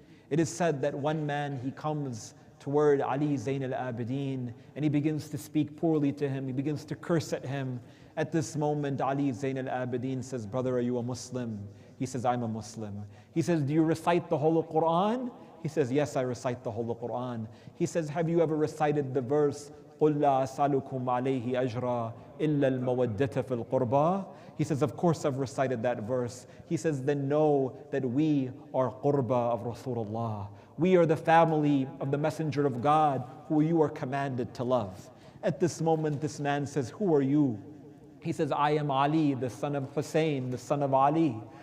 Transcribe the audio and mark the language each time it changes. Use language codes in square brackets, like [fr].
[en] It is said that one man, he comes toward Ali Zain al-Abidin and he begins to speak poorly to him, he begins to curse at him. At this moment, Ali Zain al-Abidin says, "Brother, are you a Muslim?" He says, "I'm a Muslim." He says, "Do you recite the whole Quran?" He says, yes, I recite the whole Quran. He says, have you ever recited the verse, [ar] قُلْ لَا أَسْأَلُكُمْ عَلَيْهِ أَجْرًا إِلَّا الْمَوَدَّةَ فِي الْقُرْبَى? [en] He says, of course I've recited that verse. He says, then know that we are qurba of Rasulullah. We are the family of the Messenger of God who you are commanded to love. At this moment, this man says, who are you? He says, I am Ali, the son of Hussein, the son of Ali.